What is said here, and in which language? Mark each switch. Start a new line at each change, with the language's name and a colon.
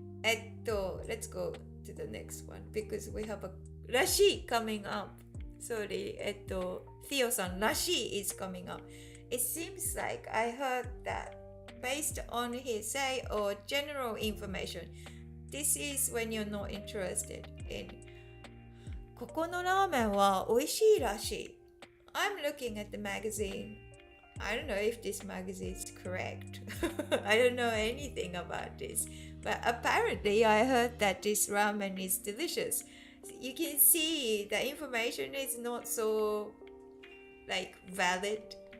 English: let's go to the next one because we have a らしい coming up. Sorry. Theo さん、らしい is coming up. It seems like I heard that based on hearsay or general information. This is when you're not interested in.
Japanese: ここのラーメンは美味しいらしい。
English: I'm looking at the magazine. I don't know if this magazine is correct. I don't know anything about this. But apparently I heard that this ramen is delicious. You can see the information is not so like valid.